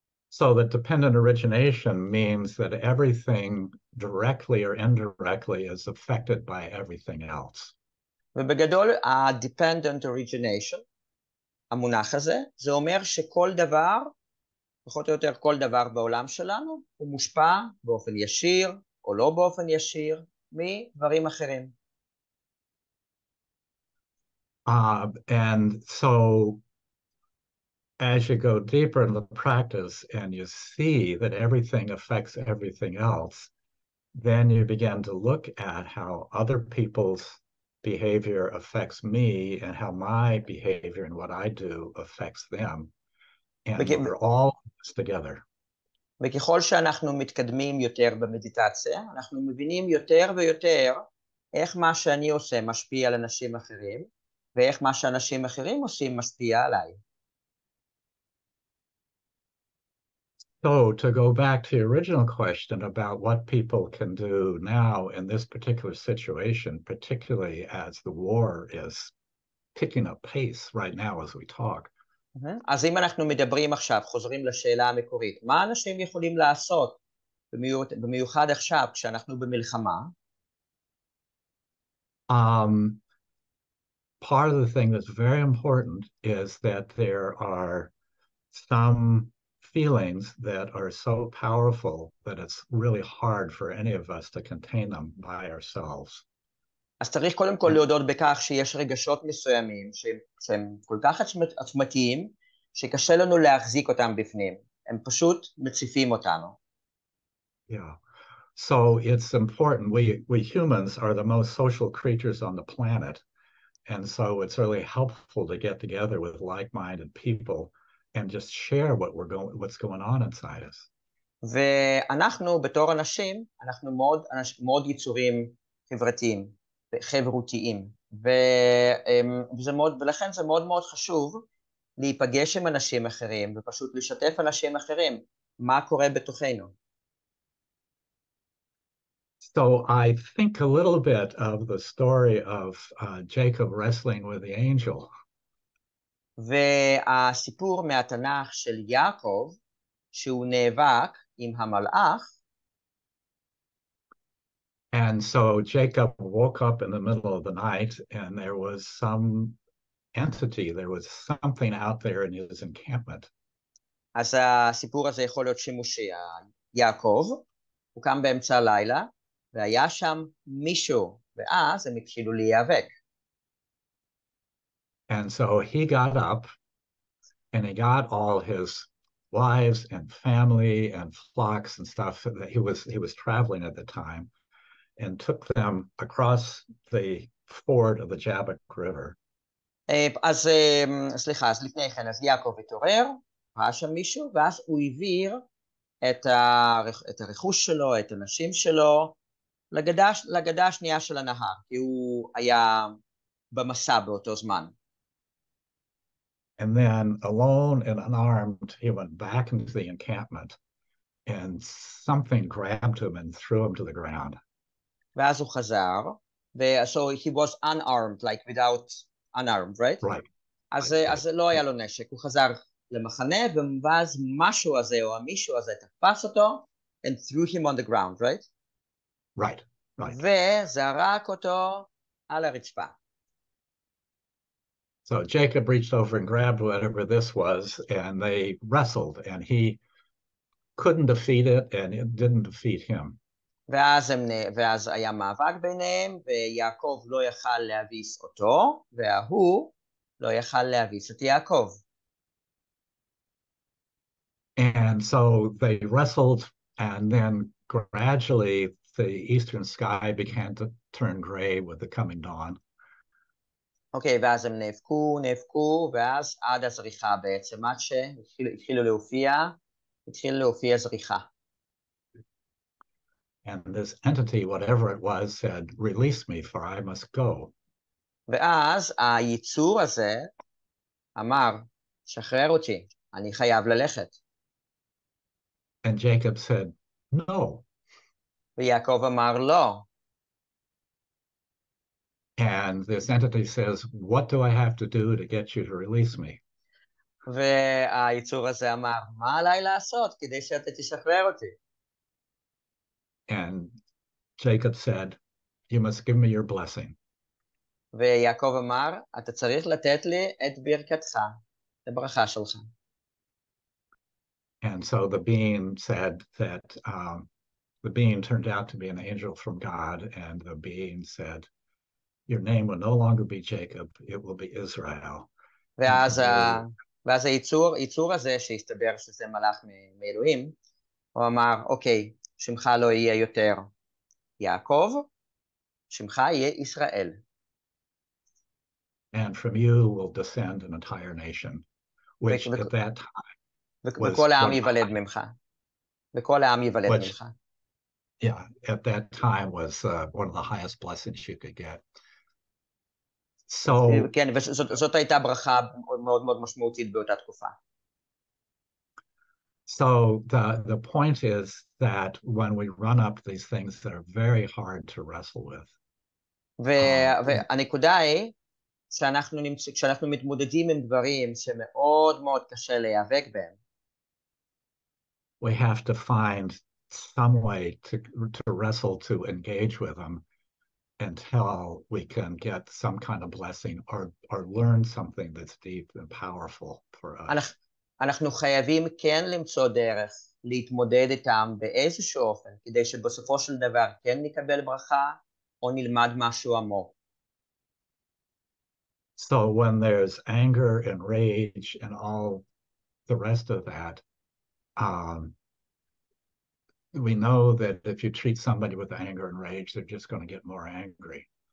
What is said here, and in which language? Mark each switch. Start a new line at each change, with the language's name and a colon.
English: So that dependent origination means that everything directly or indirectly is affected by everything else.
Hebrew: ובגדול ה-dependent origination, המונח הזה, זה אומר שכל דבר, פחות או יותר כל דבר בעולם שלנו, הוא מושפע באופן ישיר או לא באופן ישיר מדברים אחרים.
English: And so as you go deeper in the practice and you see that everything affects everything else, then you begin to look at how other people's behavior affects me and how my behavior and what I do affects them. And we're all together.
Hebrew: וככל שאנחנו מתקדמים יותר במדיטציה, אנחנו מבינים יותר ויותר איך מה שאני עושה משפיע על אנשים אחרים, ואיך מה שאנשים אחרים עושים משפיע עליי.
English: So to go back to the original question about what people can do now in this particular situation, particularly as the war is picking up pace right now as we talk.
Hebrew: אז אם אנחנו מדברים עכשיו, חוזרים לשאלה המקורית, מה אנשים יכולים לעשות במיוחד עכשיו כשאנחנו במלחמה?
English: Part of the thing that's very important is that there are some feelings that are so powerful that it's really hard for any of us to contain them by ourselves.
Hebrew: אז צריך קודם כל להודות בכך שיש רגשות מסוימים שהם כל כך עצמתיים, שקשה לנו להחזיק אותם בפנים. הם פשוט מציפים אותנו.
English: Yeah. So it's important. We humans are the most social creatures on the planet. And so it's really helpful to get together with like-minded people and just share what's going on inside us.
Hebrew: ואנחנו בתור אנשים, אנחנו מאוד יצורים חברתיים, חברותיים. ולכן זה מאוד מאוד חשוב להיפגש עם אנשים אחרים ופשוט לשתף אנשים אחרים מה קורה בתוכנו.
English: So I think a little bit of the story of Jacob wrestling with the angel.
Hebrew: והסיפור מהתנ"ך של יעקב, שהוא נאבק עם המלאך,
English: And so Jacob woke up in the middle of the night and there was some entity, there was something out there in his encampment.
Hebrew: אז הסיפור הזה יכול להיות שימושי. יעקב, הוא קם באמצע הלילה, והיה שם מישהו, ואז הם התחילו להיאבק.
English: And so he got up and he got all his wives and family and flocks and stuff that he was traveling at the time and took them across the ford of the Jabbok River.
Hebrew: אז סליחה, אז לפני כן, אז יעקב התעורר, ראה שם מישהו, ואז הוא העביר את הרכוש שלו, את הנשים שלו, לגדה השנייה של הנהר, כי הוא היה במסע באותו זמן.
English: And then alone and unarmed, he went back into the encampment and something grabbed him and threw him to the ground.
Hebrew: ואז הוא חזר,
English: so he was unarmed, like without unarmed, right? Right.
Hebrew: אז לא היה לו נשק, הוא חזר למחנה, ואז משהו הזה או המישהו הזה תפס אותו,
English: and threw him on the ground, right? Right, right.
Hebrew: וזרק אותו על הרצפה.
English: So Jacob reached over and grabbed whatever this was, and they wrestled, and he couldn't defeat it, and it didn't defeat him.
Hebrew: ואז היה מאבק ביניהם, ויעקב לא יכל להביס אותו, והוא לא יכל להביס את יעקב.
English: And so they wrestled, and then gradually the eastern sky began to turn gray with the coming dawn.
Hebrew: אוקיי, ואז הם נאבקו, ואז עד הזריחה בעצם, עד שהתחילו להופיע זריחה.
English: And this entity, whatever it was, said, "Release me, for I must go."
Hebrew: ואז היצור הזה אמר, שחרר אותי, אני חייב ללכת.
English: And Jacob said, "No."
Hebrew: ויעקב אמר לא.
English: And this entity says, "What do I have to do to get you to release me?"
Hebrew: והיצור הזה אמר, מה עליי לעשות כדי שאתה תשחרר אותי?
English: And Jacob said, "You must give me your blessing."
Hebrew: ויעקב אמר, אתה צריך לתת לי את ברכתך, את הברכה שלך.
English: And so the being said that the being turned out to be an angel from God, and the being said, "Your name will no longer be Jacob, it will be Israel."
Hebrew: ואז היצור הזה שהסתבר שזה מלאך מאלוהים, הוא אמר, אוקיי, שמך לא יהיה יותר יעקב, שמך יהיה ישראל.
English: And from you will descend an entire nation, which at that time
Hebrew: וכל העם ייוולד ממך. וכל העם ייוולד ממך.
English: Yeah, at that time was one of the highest blessings you could get. So,
Hebrew: כן, וזאת הייתה ברכה מאוד מאוד משמעותית באותה תקופה.
English: So the point is that when we run up these things that are very hard to wrestle with.
Hebrew: והנקודה היא, כשאנחנו מתמודדים עם דברים שמאוד מאוד קשה להיאבק בהם,
English: we have to find some way to wrestle, to engage with them until we can get some kind of blessing or learn something that's deep and powerful for us.
Hebrew: אנחנו חייבים כן למצוא דרך להתמודד איתם באיזשהו אופן, כדי שבסופו של דבר כן נקבל ברכה או נלמד משהו עמוק.
English: So when there's anger and rage and all the rest of that, we know that if you treat somebody with anger and rage, they're just going to get more angry.